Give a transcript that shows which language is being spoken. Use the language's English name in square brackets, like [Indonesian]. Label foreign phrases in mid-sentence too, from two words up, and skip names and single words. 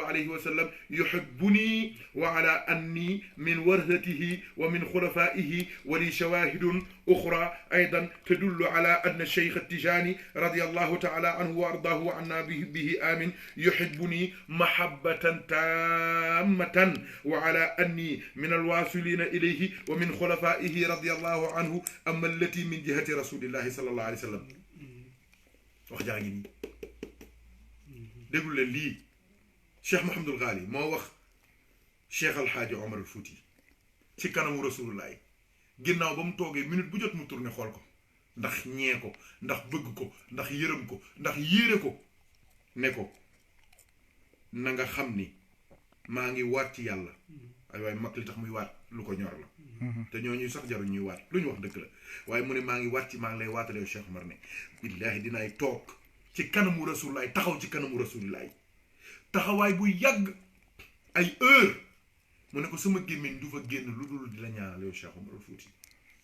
[Arabic] عليه وسلم يحبني وعلى أني من ورثته ومن خلفائه ولي شواهد أخرى أيضا تدل على أن الشيخ التجاني رضي الله تعالى عنه وأرضاه عنا به آمن يحبني محبة تامة وعلى أني من الواصلين إليه ومن خلفائه رضي الله عنه أما التي من جهة رسول الله صلى الله عليه وسلم [Wolof] wax jaa ngi nii déglu leen lii Cheikh Mouhamadul Ghali moo wax Cheikh Alxaaji Omar al Fouti ci kanamu rasulullah ginnaaw ba mu toogee minute bu jot mu tourné xool ko ndax ñee ko ndax bëgg ko ndax yërëm ko ndax yéere ko ne ko na nga xam ni maa ngi waat ci yàlla ay waaye mag li tax muy waat lu ko ñor la te ñooñu sax jaruñ ñuy waat lu ñu wax dëgg la waaye mu ne maa ngi waat ci maa ngi lay waatale Cheikh Omar ne billaahi dinaay toog ci kanamu rasulullah taxaw ci kanamu rasulullah taxawaay bu yàgg ay heure mu ne ko sama gémmiñ du fa génn lu dul di la ñaanal yow Cheikh Omar Fouti